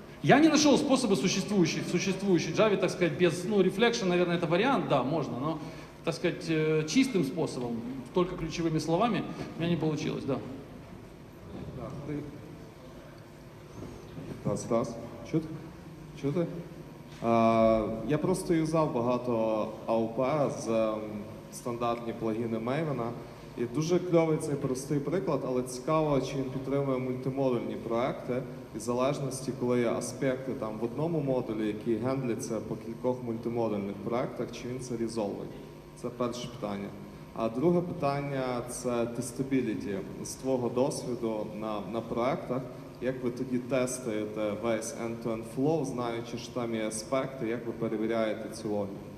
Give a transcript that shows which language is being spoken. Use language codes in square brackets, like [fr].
[ru] Я не нашел способа в существующей Java, так сказать, без, reflection, наверное, это вариант, да, можно, но, так сказать, чистым способом, только ключевыми словами, у меня не получилось, да. [uk] Раз. Чути? Я просто юзав багато АОП з стандартні плагіни Maven. І дуже кльовий цей простий приклад, але цікаво, чи він підтримує мультимодульні проекти і залежності, коли є аспекти там в одному модулі, які гендляться по кількох мультимодульних проектах, чи він це резолвить. Це перше питання. А друге питання – це тестабіліті. З твого досвіду на проектах, як ви тоді тестуєте весь [en] end-to-end flow, [uk] знаючи, що там є аспекти, як ви перевіряєте цю логіку?